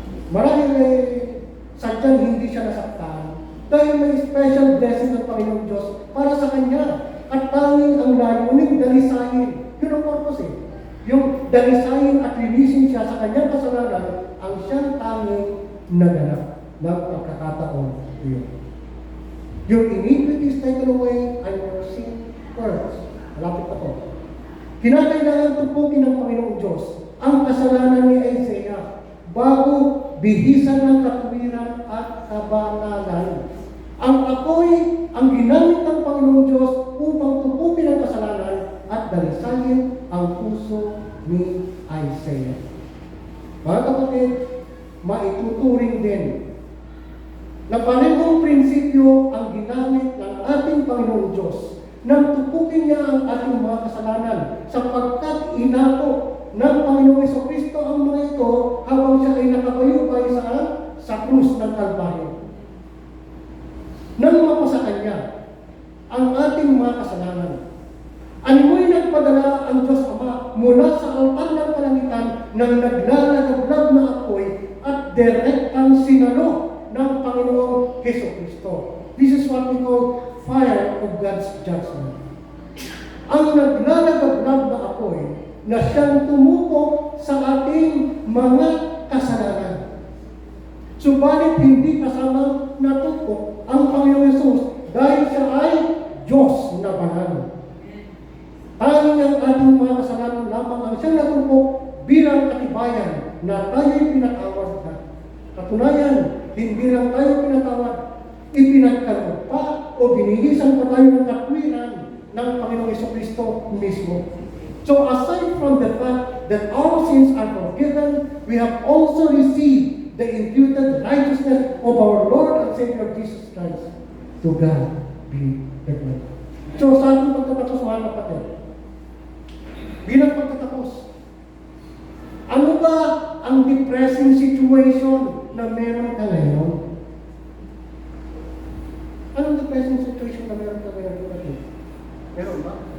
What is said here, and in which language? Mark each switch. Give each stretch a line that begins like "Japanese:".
Filipino: Marahil ay sadyang hindi siya nasaktan dahil may special blessing ng Panginoong Diyos para sa kanya. At tanging ang layunin, dalisayin. Yun ang purpose eh. Yung dalisayin at linisin siya sa kanyang kasalanan ang siyang tanging naganap ng pagkakataon yun.
English: Your iniquity is taken away and your sin purged.
Filipino: Malapit pa to. Kinakailangan tupukin ng Panginoong Diyos ang kasalanan ni Isaiah bago bihisan ng katwiran at kabanalan. Ang apoy ang ginamit ng Panginoong Diyos upang tupukin ang kasalanan at dalisayin ang puso ni Isaiah. Mga kapatid, maituturing din na parehong prinsipyo ang ginamit ng ating Panginoong Diyos nang tupukin niya ang ating mga kasalanan sapagkat inako ng Panginoong Jesucristo ang mga ito habang siya ay nakabayubay sa krus ng Kalbaryo. Nang mapasa kanya ang ating mga kasalanan, animoy nagpadala ang Diyos Ama mula sa altar ng kalangitan ng naglalagablag na apoy at direktang sinalo ng Panginoong Jesucristo.
English: This is what we call fire of God's judgment.
Filipino: Ang naglalagablag na apoy na siyang tumuko sa ating mga kasalanan. Subalit hindi kasama natuko ang Panginoong Yesus dahil siya ay Diyos na banal. Tanging ang ating mga kasalanan lamang ang siyang natuko bilang katibayan na tayo'y pinatawad na. Katunayan, hindi lang tayo pinatawad, ipinagkaloob pa o binihisan pa tayo ng katwiran ng Panginoong Jesucristo mismo.
English: So aside from the fact that our sins are forgiven, we have also received the imputed righteousness of our Lord and Savior Jesus Christ. To God be the glory.
Filipino: So sa ating pagtatapos, mga kapatid, bilang pagtatapos, ano ba ang
English: depressing situation
Filipino: na meron ka ngayon? Anong
English: depressing situation
Filipino: na meron ka ngayon? Meron ba?